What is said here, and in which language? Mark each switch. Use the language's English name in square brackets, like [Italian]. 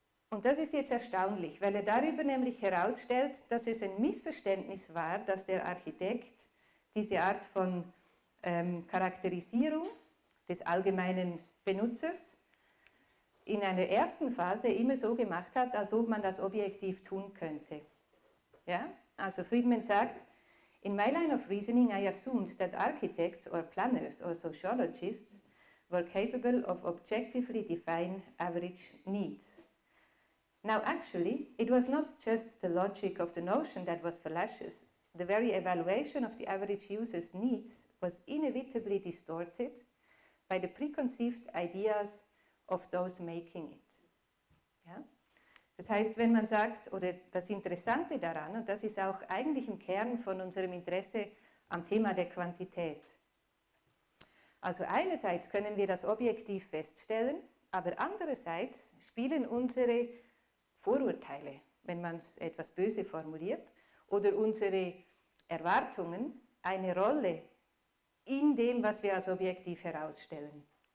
[German] Und das ist jetzt erstaunlich, weil er darüber nämlich herausstellt, dass es ein Missverständnis war, dass der Architekt diese Art von Charakterisierung des allgemeinen Benutzers in einer ersten Phase immer so gemacht hat, als ob man das objektiv tun könnte. Ja? Also Friedman sagt, [English] in my line of reasoning I assumed that architects or planners or sociologists were capable of objectively defining average needs. Now actually, it was not just the logic of the notion that was fallacious. The very evaluation of the average user's needs was inevitably distorted by the preconceived ideas of those making it. [German] Ja? Das heißt, wenn man sagt, oder das Interessante daran, und das ist auch eigentlich im Kern von unserem Interesse am Thema der Quantität. Also einerseits können wir das objektiv feststellen, aber andererseits spielen unsere Vorurteile, wenn man es etwas böse formuliert, oder unsere Erwartungen eine Rolle in dem, was wir als objektiv herausstellen.